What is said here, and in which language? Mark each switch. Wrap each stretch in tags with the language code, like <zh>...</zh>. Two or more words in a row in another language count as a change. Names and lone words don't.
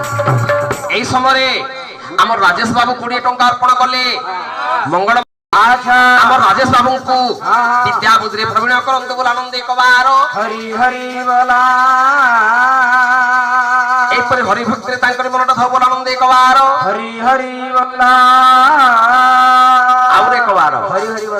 <or>ଏଇ ସମୟେ ଆମର ରାଜେଶ ବାବୁ 20 ଟଙ୍କା ଅର୍ପଣ କଲେ ମଙ୍ଗଳ আচ্ছা ଆମ ରାଜେଶ ବାବୁଙ୍କୁ ବିଦ୍ୟା ବୁଦ୍ଧିରେ ପ୍ରବୀଣ କରନ୍ତୁ ବୋଲି ଆନନ୍ଦେ କବାର ହରି ହରି ବୋଲା ଏପରି ହରି ଭକ୍ତିରେ ତାଙ୍କର ମନଟା ଥାଉ ବୋଲି ଆନନ୍ଦେ କବାର ହରି ହରି ବୋଲା ଆଉରେ କବାର ହରି ହରି ବୋଲା</or>